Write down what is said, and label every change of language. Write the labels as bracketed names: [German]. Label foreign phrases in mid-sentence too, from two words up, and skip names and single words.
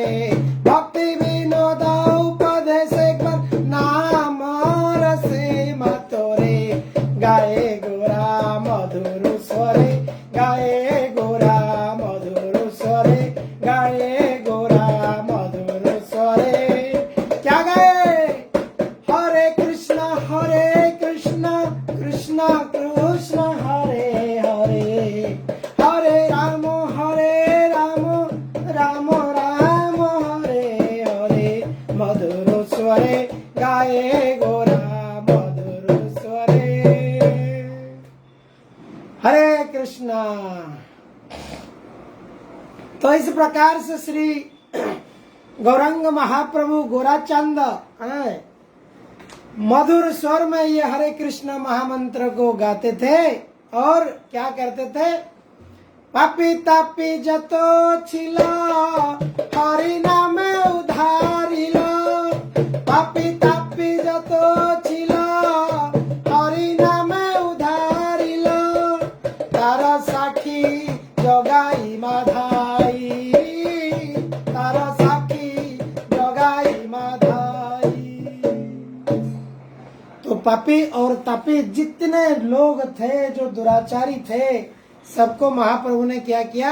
[Bangla] ভক্তি বিনোদ উপদেশ একবার নাম রসে মাতরে। গায়ে গোরা মধুর স্বরে, গায়ে গোরা মধুর স্বরে, গায়ে গোরা মধুর স্বরে। [Hindi] क्या गाए? [Sanskrit] हरे कृष्ण कृष्ण कृष्ण हरे हरे, हरे राम राम राम हरे हरे। [Bangla] মধুর স্বরে গায়ে গোরা মধুর স্বরে। [Hindi] हरे कृष्णा। तो इस प्रकार से श्री गौरंग महाप्रभु गोराचंद मधुर स्वर में ये हरे कृष्ण महामंत्र को गाते थे और क्या करते थे? [Bangla] পাপী তাপী যত ছিল হরি নামে উদ্ধারিল। পাপী তাপী যত ছিল হরি নামে উদ্ধারিল। তার সাক্ষী জগাই মাধাই, [Hindi] तार तो पापी और तापी जितने लोग थे जो दुराचारी थे सबको महाप्रभु ने क्या किया?